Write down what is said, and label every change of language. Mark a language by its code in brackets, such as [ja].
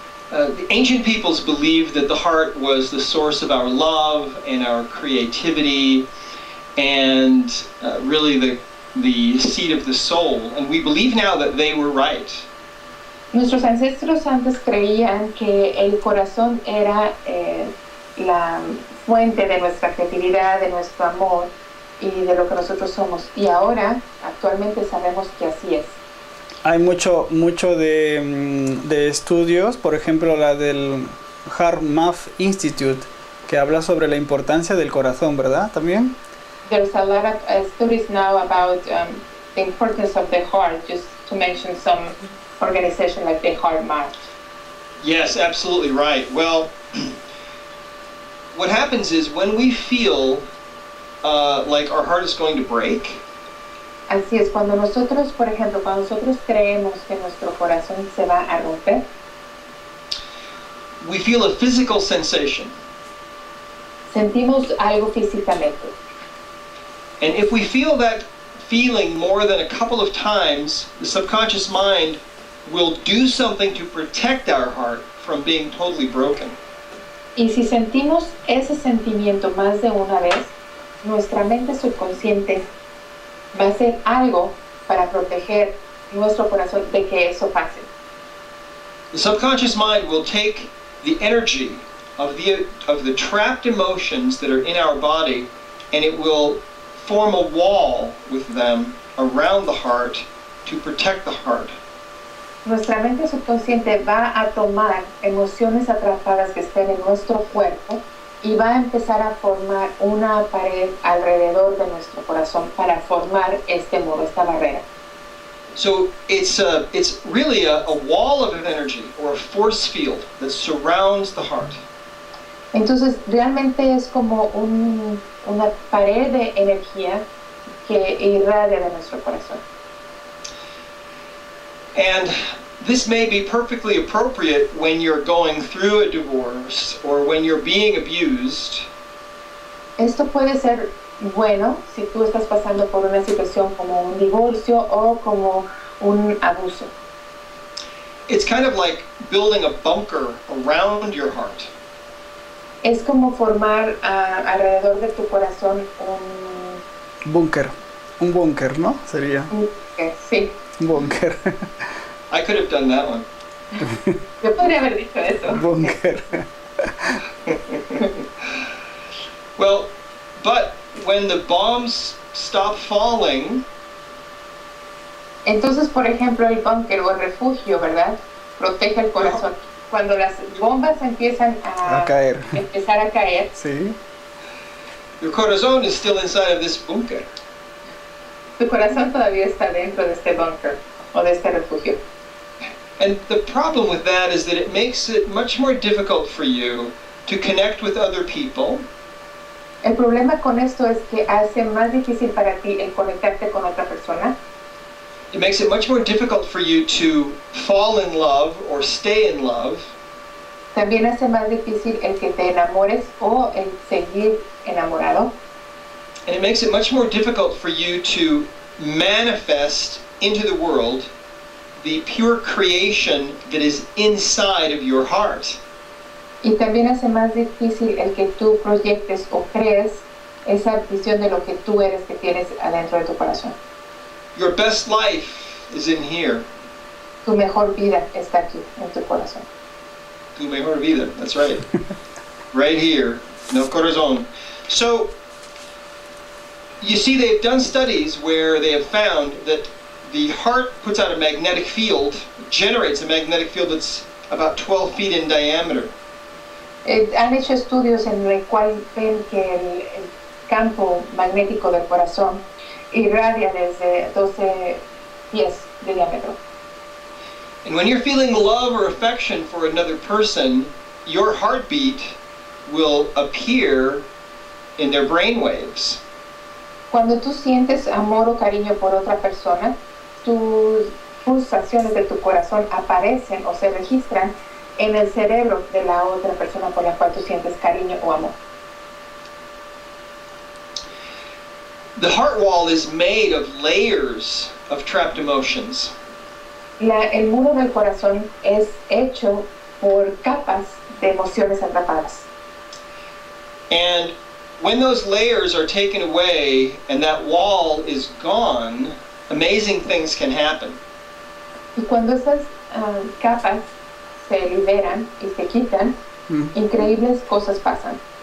[en] The ancient peoples believed that the heart was the source of our love and our creativity and really the seat of the soul. And we believe now that they were right. [es] Nuestros ancestros antes creían que el corazón era la fuente de nuestra creatividad, de nuestro amor y de lo que nosotros somos. Y ahora, actualmente sabemos que así es. Hay mucho de estudios, por ejemplo la del Heart Math Institute, que habla sobre la importancia del corazón, ¿verdad? También. [en] There's a lot of studies now about the importance of the heart, just to mention some organization like the Heart Math. Yes, absolutely right. Well, what happens is when we feel like our heart is going to break. [es] Así es, cuando nosotros, por ejemplo, cuando nosotros creemos que nuestro corazón se va a romper, [en] we feel a physical sensation. [es] Sentimos algo físicamente. [en] And if we feel that feeling more than a couple of times, the subconscious mind will do something to protect our heart from being totally broken. [es] Y si sentimos ese sentimiento más de una vez, nuestra mente subconsciente va a hacer algo para proteger nuestro corazón de que eso pase. [en] The subconscious mind will take the energy of the trapped emotions that are in our body, and it will form a wall with them around the heart to protect the heart. [es] Nuestra mente subconsciente va a tomar emociones atrapadas que estén en nuestro cuerpo y va a empezar a formar una pared alrededor de nuestro corazón para formar este muro, esta barrera. [en] So it's really a wall of energy or a force field that surrounds the heart. [es] Entonces realmente es como una pared de energía que irradia de nuestro corazón. [en] And this may be perfectly appropriate when you're going through a divorce or when you're being abused. [es] Esto puede ser bueno si tú estás pasando por una situación como un divorcio o como un abuso. [en] It's kind of like building a bunker around your heart. [es] Es como formar alrededor de tu corazón un búnker, ¿no? Sería. Sí. Un búnker. [en] I could have done that one. [es] Yo podría haber dicho eso. Búnker. [en] Well, but when the bombs stop falling. [es] Entonces, por ejemplo, el búnker o el refugio, ¿verdad? Protege el corazón. cuando las bombas empiezan A caer. empezar a caer, Sí. [en] Your corazón is still inside of this bunker. [es] tu corazón todavía está dentro de este búnker o de este refugio. [en] And the problem with that is that it makes it much more difficult for you to connect with other people. [es] El problema con esto es que hace más difícil para ti el conectarte con otra persona. [en] It makes it much more difficult for you to fall in love or stay in love. [es] También hace más difícil el que te enamores o el seguir enamorado. [en] And it makes it much more difficult for you to manifest into the world the pure creation that is inside of your heart. [es] Y también hace más difícil el que tú proyectes o crees esa visión de lo que tú eres que tienes adentro de tu corazón. [en] Your best life is in here. [es] Tu mejor vida está aquí, en tu corazón. Tu mejor vida, [en] that's right. Right here, [es] no corazón. [en] So, you see, they've done studies where they have found that the heart puts out a magnetic field, generates a magnetic field that's about 12 feet in diameter. [es] Han hecho estudios en el cual ven que el campo magnético del corazón irradia desde 12 pies de diámetro. [en] And when you're feeling love or affection for another person, your heartbeat will appear in their brain waves. [es] Cuando tú sientes amor o cariño por otra persona, tus pulsaciones de tu corazón aparecen o se registran en el cerebro de la otra persona por la cual tú sientes cariño o amor. [en] The heart wall is made of layers of trapped emotions. [es] El muro del corazón es hecho por capas de emociones atrapadas. [en] And when those layers are taken away and that wall is gone, amazing things can happen. [es] Y cuando esas capas se liberan y se quitan, increíbles cosas pasan.